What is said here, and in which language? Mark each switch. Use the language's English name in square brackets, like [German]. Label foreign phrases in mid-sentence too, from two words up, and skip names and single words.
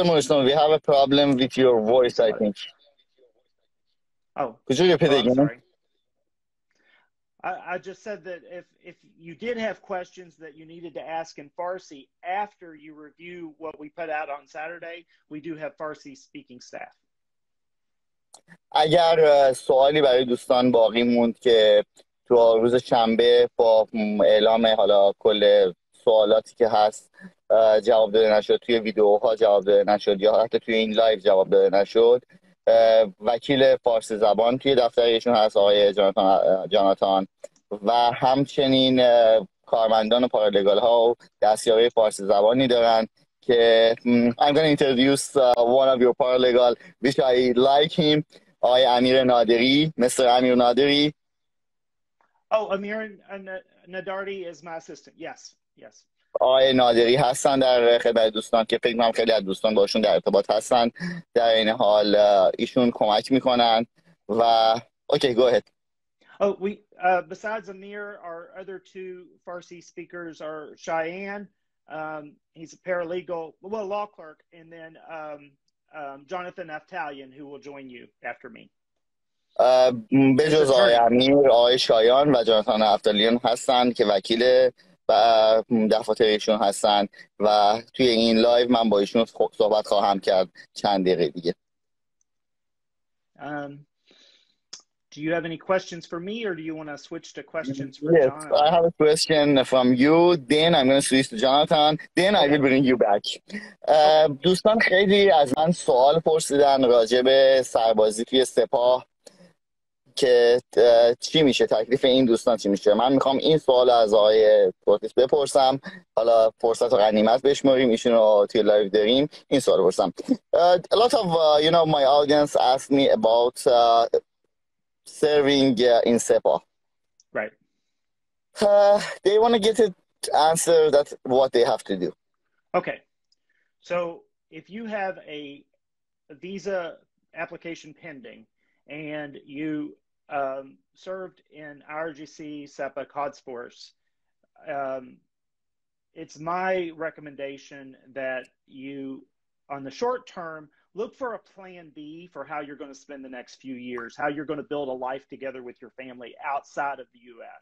[English] Morrison, we have a problem with your voice, I think. Oh, could you repeat again? Sorry. I just said that if you did have questions that you needed to ask in Farsi after you review what we put out on Saturday, we do have Farsi speaking staff. [Persian] اگر سوالی برای دوستان باقی موند که تو روز شنبه با اعلام حالا کل سوالاتی که هست جواب داده نشد، توی ویدیوها جواب داده نشد یا حتی توی این لایو جواب داده نشد، وکیل فارسی زبان توی دفتر ایشون هست، آقای جاناتان، و همچنین کارمندان پارالگال ها و دستیاره فارسی زبانی دارن که [English] I'm going to introduce one of your paralegal which I like him, [Persian] آقای امیر نادری. Mr. امیر نادری. [English] Oh, Amir Nadardi is my assistant. Yes, yes. [Persian] آقای نادری هستن در خدمت دوستان که فکر کنم خیلی از دوستان باشون در ارتباط هستن. در این حال ایشون کمک میکنن و [English] okay, go ahead. Oh, besides Amir, our other 2 Farsi speakers are Cheyenne. He's a paralegal, well, law clerk, and then Jonathan Aftalian, who will join you after me. به جز آقای امیر، آقای شایان و جاناتان افتالیان هستن که وکیل و دفاتر ایشون هستن و توی این لایو من با ایشون صحبت خواهم کرد چند دقیقه دیگه. Do you have any questions for me, or do you want to switch to questions for Yes, Jonathan? I have a question from you. Then I'm going to switch to Jonathan. Then I will bring you back. [Persian] دوستان خیلی از من سوال پرسیدن راجع به سربازی توی سپاه که چی میشه، تکلیف این دوستان چی میشه. من میخوام این سوال از آقای پورتیس بپرسم، حالا فرصت و غنیمت بشماریم، ایشون رو توی لایو داریم. این سوال پرسم. [English] A lot of my audience asked me about serving in Sepah. Right. They want to get an answer that what they have to do. Okay. So if you have a visa application pending and you served in IRGC, SEPA, CODS Force, it's my recommendation that you, on the short term, look for a plan B for how you're going to spend the next few years, how you're going to build a life together with your family outside of the U.S.